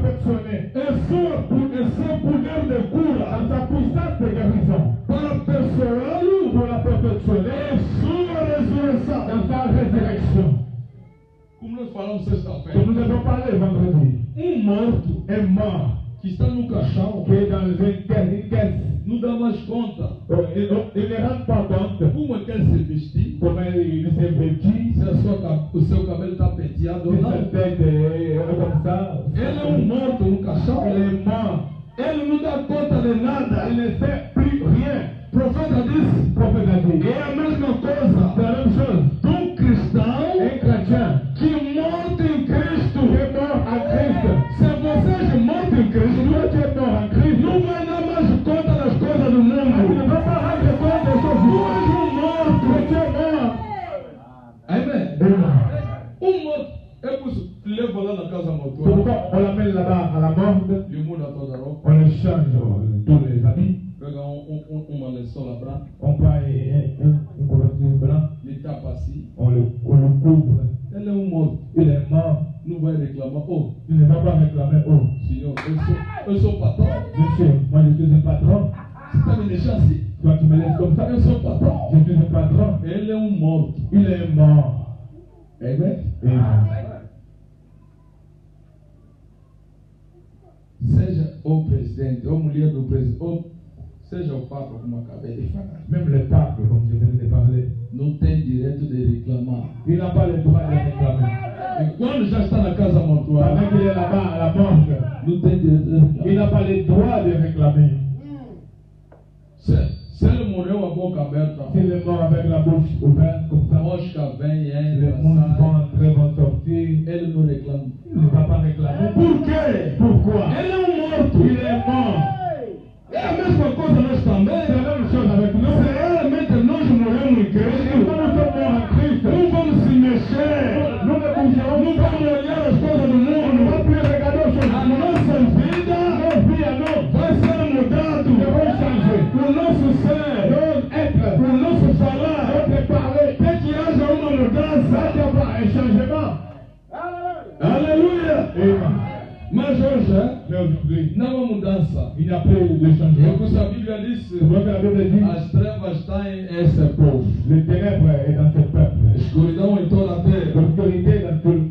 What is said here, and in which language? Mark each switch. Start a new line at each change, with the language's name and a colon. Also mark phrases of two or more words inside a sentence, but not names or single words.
French: perfectionné.
Portuguese: E seu poder de cura,
French: a sa puissance de guérison,
Portuguese: para aperfeiçoá-lo,
French: pour la perfectionner,
Portuguese: e sua ressurreição,
French: dans sa résurrection.
Portuguese: Como nós falamos sexta-feira,
French: Comme nous avons parlé vendredi,
Portuguese: morto
French: est mort,
Portuguese: que está no caixão,
French: qui est dans une caisse.
Portuguese: não dá mais conta
French: Il ne rend pas compte
Portuguese: como é que ele se vestir,
French: comment il s'est vêtu,
Portuguese: se o seu cabelo está penteado ou
French: si sa
Portuguese: não.
French: tête est comme ça.
Portuguese: Ele é morto no caixão.
French: Il est mort.
Portuguese: Ele não dá conta de nada.
French: Il ne sait plus rien.
Portuguese: O profeta disse,
French: Le prophète a dit,
Portuguese: é a mesma
French: c'est
Portuguese: coisa
French: la même chose.
Portuguese: de cristão
French: Un chrétien
Portuguese: que morto em Cristo.
French: qui est mort en Christ.
Portuguese: Se você é morto em
French: Si
Portuguese: Cristo,
French: toi tu es mort en Christ,
Portuguese: não vai dar mais conta das coisas do
French: tu ne
Portuguese: mundo.
French: vas pas rendre compte des choses du monde. Mais tu es mort.
Portuguese: Amém.
French: Amen.
Portuguese: Morto. É por isso que leva lá na casa mortuária.
French: Pourquoi on l'amène là-bas à la morgue,
Portuguese: Ele muda toda a roupa.
French: on le change tous les habits,
Portuguese: Pega uma lençola branca.
French: on prend une couverture blanche,
Portuguese: Ele tapa assim.
French: on le couvre.
Portuguese: Ele é morto.
French: Il est mort.
Portuguese: Não vai reclamar. Oh,
French: Il ne va pas réclamer, oh,
Portuguese: senhor, eu sou patrão.
French: monsieur, moi je suis un patron.
Portuguese: Você está me deixando assim?
French: Toi tu me laisses comme ça.
Portuguese: Eu sou patrão.
French: Je suis un patron.
Portuguese: Ele é morto.
French: Il est mort.
Portuguese: Amém?
French: Amen.
Portuguese: Seja o presidente, ou mulher do presidente, ou seja o papa, como acabei de falar,
French: Même le pape, comme je venais de parler,
Portuguese: não tem direito de reclamar.
French: il n'a pas le droit de réclamer.
Portuguese: E quando já está na casa mortuária,
French: Pendant qu'il est là-bas à la morgue,
Portuguese: não tem direito de reclamar.
French: il n'a pas le droit de réclamer.
Portuguese: Se ele morreu a boca aberta,
French: S'il est mort avec la bouche ouverte comme
Portuguese: a
French: ça,
Portuguese: mosca vem e
French: les
Portuguese: entra,
French: mouches vont
Portuguese: sai,
French: entrer, vont sortir.
Portuguese: ele não reclama.
French: Il ne va pas réclamer.
Portuguese: Por quê?
French: Pourquoi?
Portuguese: Ele é morto.
French: Il est mort.
Portuguese: É a mesma coisa nós também.
French: C'est la même chose avec nous.
Portuguese: Se realmente nós morremos em
French: Et
Portuguese: Cristo,
French: quand nous sommes morts en Christ,
Portuguese: não vamos se mexer,
French: nous ne bougerons
Portuguese: não vamos olhar as coisas do
French: On ne va
Portuguese: mundo.
French: plus regarder aux choses.
Portuguese: A nossa vida
French: Nos vies à nous
Portuguese: vai ser mudado.
French: seront changées.
Portuguese: O nosso ser,
French: Nos êtres,
Portuguese: o nosso falar,
French: notre parler,
Portuguese: tem que haja uma
French: ça
Portuguese: mudança.
French: doit avoir un changement.
Portuguese: Aleluia!
French: Amen.
Portuguese: Mas hoje
French: Mais aujourd'hui,
Portuguese: não há mudança.
French: il n'y a plus de
Portuguese: É
French: changement.
Portuguese: o que a Bíblia diz.
French: C'est vrai que la Bible dit,
Portuguese: As trevas estão em esse povo.
French: le ténèbre est dans ce peuple.
Portuguese: Escuridão em toda a terra.
French: L'obscurité est dans tout le